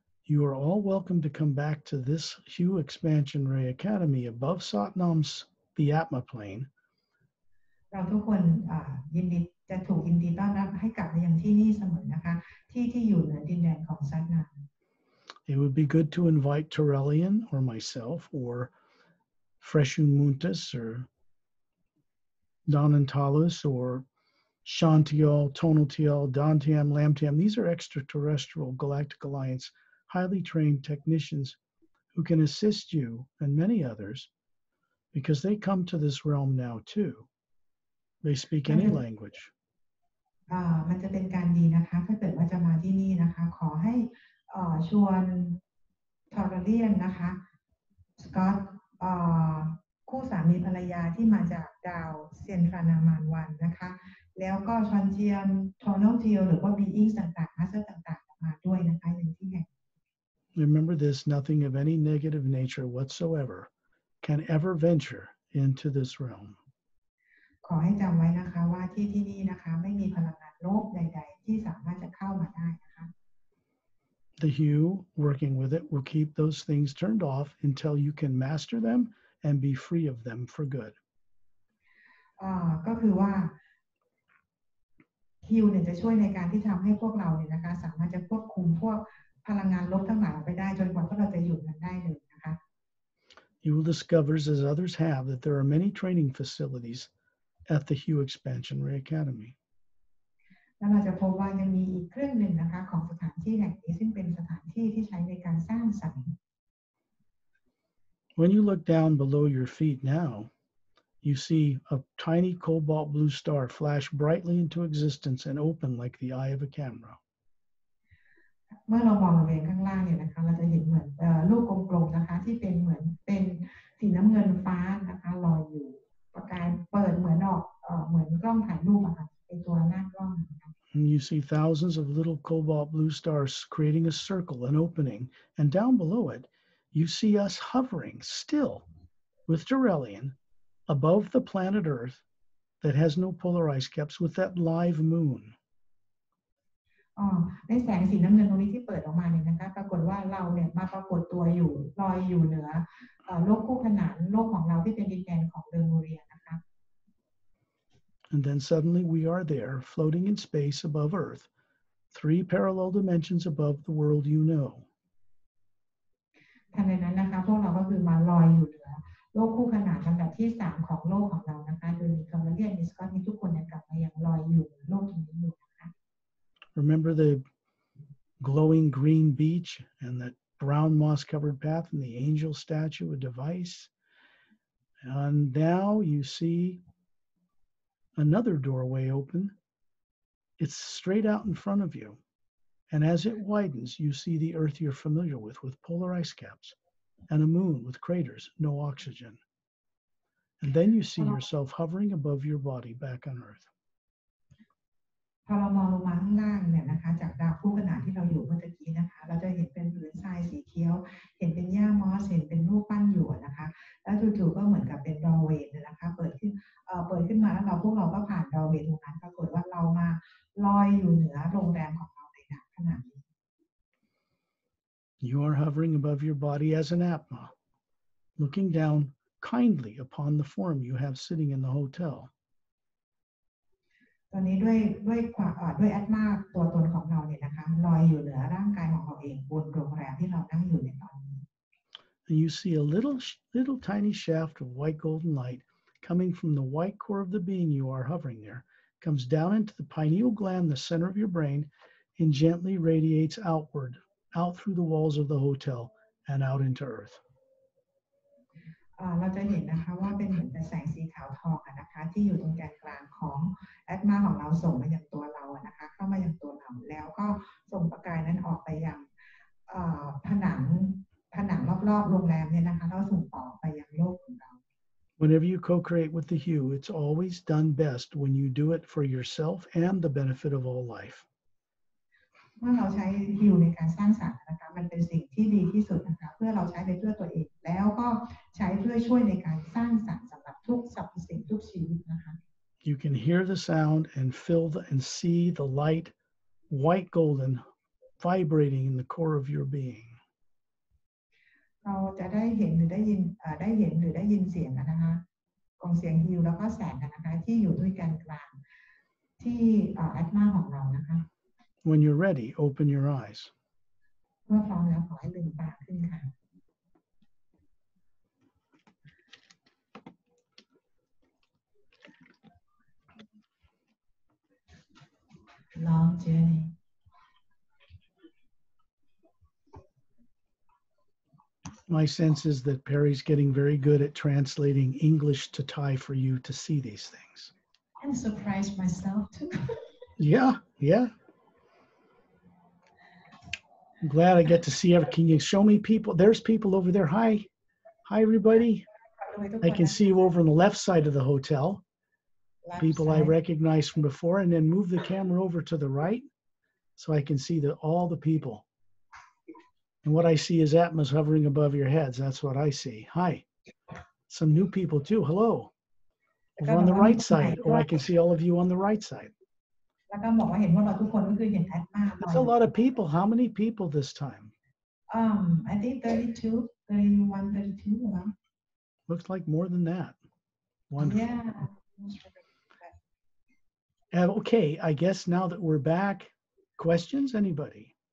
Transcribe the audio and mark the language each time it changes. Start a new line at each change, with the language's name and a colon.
English: You are all welcome to come back to this Hue Expansion Ray Academy above Satnam's the Atma plane.
Thai: เราทุกคนยินดีต้อนรับให้กลับมายังที่นี่เสมอนะคะที่อยู่เหนือดินแดนของซัตนาม
English: It would be good to invite Terrellian or myself or Freshun Muntis or Donantalus or Shantial, Tonaltial, Dantiam, Lamtiam. These are extraterrestrial Galactic Alliance highly trained technicians who can assist you and many others because they come to this realm now too. They speak any language.
Thai: มันจะเป็นการดีนะคะถ้าเกิดว่าจะมาที่นี่นะคะขอให้ชวนทอร์เรียนนะคะสกอตคู่สามีภรรยาที่มาจากดาวเซนทรานามานวันนะคะแล้วก็ชอนเทียมทอร์นอลเทียลหรือว่าบีอิงต่างๆมาสเตอร์ต่างๆมาด้วยนะคะอย่างที่แห่ง
English: Remember this, nothing of any negative nature whatsoever can ever venture into this realm.
Thai: ขอให้จำไว้นะคะว่าที่นี่นะคะไม่มีพลังงานลบใดๆที่สามารถจะเข้ามาได้นะคะ
English: The Hue, working with it, will keep those things turned off until you can master them and be free of them for good.
Thai: ก็คือว่าฮิวเนี่ยจะช่วยในการที่ทำให้พวกเราเนี่ยนะคะสามารถจะควบคุมพวกพลังงานลบทั้งหลายไปได้จนกว่าพวกเราจะหยุดมันได้เลยนะคะ
English: You will discover, as others have, that there are many training facilities at the Hue Expansion Ray Academy.
Thai: แล้วเราจะพบว่ายังมีอีกครึ่งหนึ่งนะคะของสถานที่แห่งนี้ซึ่งเป็นสถานที่ที่ใช้ในการสร้างสรรค์
English: When you look down below your feet now, you see a tiny cobalt blue star flash brightly into existence and open like the eye of a camera.
Thai: เมื่อเรามองลงไปข้างล่างเนี่ยนะคะเราจะเห็นเหมือนลูกกลมๆนะคะที่เป็นเหมือนเป็นสีน้ำเงินฟ้านะคะลอยอยู่ประกายเปิดเหมือนเหมือนกล้องถ่ายรูปอะค่ะเป็นตัวหน้ากล้องนะคะ
English: And you see thousands of little cobalt blue stars creating a circle, an opening, and down below it, you see us hovering still with Terrellian above the planet Earth that has no polar ice caps with that live moon.
Thai: ในแสงสีน้ำเงินตรงนี้ที่เปิดออกมาเนี่ยนะคะปรากฏว่าเราเนี่ยมาปรากฏตัวอยู่ลอยอยู่เหนือโลกคู่ขนานโลกของเราที่เป็นดินแดนของเดอร์โมเรียนะคะ
English: And then suddenly we are there, floating in space above Earth, 3 parallel dimensions above the world you know.
Thai: ทันใดนั้นนะคะพวกเราก็คือมาลอยอยู่เหนือโลกคู่ขนานลำดับที่3ของโลกของเรานะคะโดยมีคาร์เมเลียนมีสกอตมีทุกคนกลับมายังลอยอยู่บนโลกตรงนี้อยู่นะคะ
English: Remember the glowing green beach and the brown moss covered path and the angel statue, a device? And now you see another doorway open. It's straight out in front of you. And as it widens, you see the Earth you're familiar with polar ice caps, and a moon with craters, no oxygen. And then you see yourself hovering above your body back on Earth.
Thai: พอเรามองลงมาข้างล่างเนี่ยนะคะจากดาวคู่ขนานที่เราอยู่เมื่อกี้นะคะเราจะเห็นเป็นผืนทรายสีเขียวเห็นเป็นหญ้ามอสเห็นเป็นรูปปั้นอยู่นะคะแล้วจู่ๆก็เหมือนกับเป็นดอร์เวย์นะคะเปิดขึ้นมาแล้วพวกเราก็ผ่านดอร์เวย์ตรงนั้นปรากฏว่าเรามาลอยอยู่เหนือโรงแรมของเราในขณะนี้
English: You are hovering above your body as an Atma, looking down kindly upon the form you have sitting in the hotel.
Thai: ตอนนี้ด้วยแอตมาตัวตนของเราเนี่ยนะคะลอยอยู่เหนือร่างกายของเราเองบนโรงแรมที่เรานั่งอยู่ในตอนนี้
English: And you see a little tiny shaft of white golden light coming from the white core of the being you are hovering there, comes down into the pineal gland, the center of your brain, and gently radiates outward, out through the walls of the hotel and out into Earth.
Thai: เราจะเห็นนะคะว่าเป็นเหมือนแสงสีขาวทองนะคะที่อยู่ตรงแกนกลางของแอตมาของเราส่งมาอย่างตัวเรานะคะเข้ามาอย่างตัวเราแล้วก็ส่งประกายนั้นออกไปยังผนังรอบๆโรงแรมเนี่ยนะคะแล้วส่งต่อไปยังโลกของเรา
English: Whenever you co-create with the hue, it's always done best when you do it for yourself and the benefit of all life.
Thai: เมื่อเราใช้ฮิวในการสร้างสรรค์นะคะมันเป็นสิ่งที่ดีที่สุดนะคะเพื่อเราใช้ไปเพื่อตัวเองแล้วก็ใช้เพื่อช่วยในการสร้างสรรค์สำหรับทุกสรรพสิ่งทุกชีวิตนะคะ
English: You can hear the sound and feel and see the light, white golden, vibrating in the core of your being.
Thai: เราจะได้เห็นหรือได้ยินเสียงนะคะของเสียงฮิวแล้วก็แสงนะคะที่อยู่ด้วยกันกลางที่แอตมาของเรานะคะ
English: When you're ready, open your eyes.
Thai: เมื่อพร้อมแล้วขอให้ลืมตาขึ้นค่ะ
English: Long journey. My sense is that Perry's getting very good at translating English to Thai for you to see these things. I'm surprised myself too. Yeah. I'm glad I get to see everything. Can you show me people? There's people over there. Hi, everybody. I can see you over on the left side of the hotel. People I recognize from before, and then move the camera over to the right so I can see all the people. And what I see is Atmas hovering above your heads. That's what I see. Hi. Some new people too. Hello. Over on the right side. Oh, I can see all of you on the right side.
Thai: แล้วก็บอกว่าเห็นว่าเราทุกคนก็คือเห็นแอตมา
English: That's a lot of people. How many people this time? I think 32, 31, 32 around. Looks like more than that. Wonderful. Yeah. Okay, I guess now that we're back, questions, anybody?